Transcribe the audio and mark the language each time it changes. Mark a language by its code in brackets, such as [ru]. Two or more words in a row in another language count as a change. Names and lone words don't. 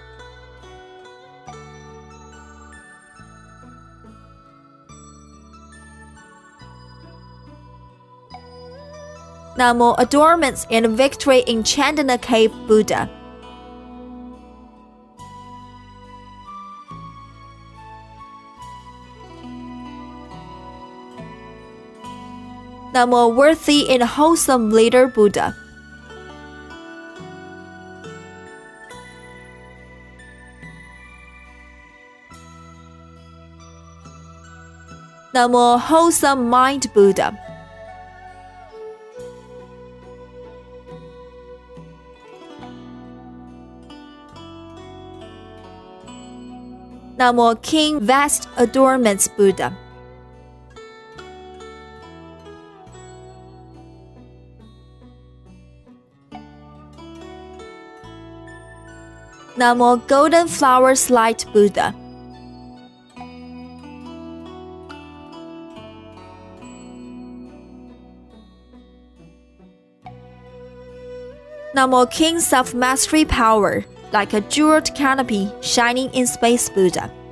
[en] Namo adornments and victory in Chandana cave Buddha. Namo worthy and wholesome leader Buddha. Namo wholesome mind Buddha. Namo King vast adornments Buddha. Namo golden flowers light Buddha. Namo King self-mastery power, like a jeweled canopy shining in space Buddha.